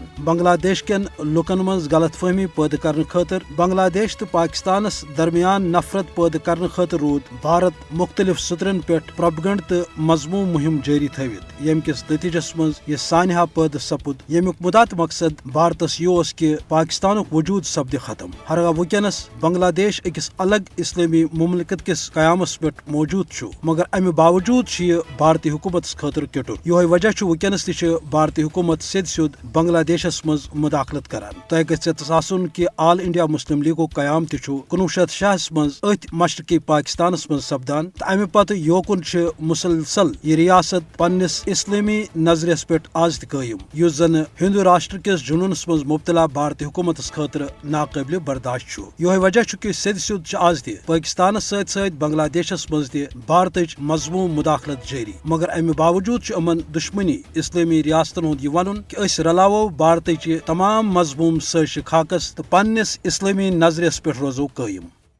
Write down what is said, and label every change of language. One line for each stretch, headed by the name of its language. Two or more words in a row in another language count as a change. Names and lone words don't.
Kashmiri: بنگلہ دیش کین لوکن مز غلط فہمی پید کرنے خاطر بنگلہ دیش تو پاکستانس درمیان نفرت پید کرنے خاطر رود بھارت مختلف سطرن پہ پروپیگنڈ تو مضموم مہم جاری تھوت یم کس نتیجس مز یہ سانحہ پید سپد یمیک مدات مقصد بھارتس یہ کہ پاکستانک وجود سپد ختم۔ ہرگاہ ونکس بنگلہ دیش اکس الگ اسلامی مملکت کس قیامس پہ موجود چھُ مگر امہ باوجود یہ بھارتی حکومت خاطر کٹر۔ یہ وجہ ونکس تہ بھارتی حکومت سید سیود بنگلہ دیشس مز مداخلت کران۔ تہ گژھِ تصاسن کہ آل انڈیا مسلم لیگو قیام تہ 1960 مز ات مشرقی پاکستانس مز سپدان تو امہ پتہ یوکن مسلسل یہ ریاست پننس اسلامی نظریس پہ آز تہ قائم یس زن ہندو راشٹر کس جنونس مز مبتلا بھارتی حکومت خاطر ناقابل برداشت۔ یہ وجہ کہ سید سیود آز تہ پاکستانس ست ست بنگلہ دیشس مز تہ بھارتچ مضموم مداخلت جاری مگر امہ باوجود امن دشمنی اسلامی ریاستن ہند یہ ون کہ اس رلاو بھارتچ تمام مضموم سازش خاکس تو پننس اسلامی نظریس پہ روزو قائم۔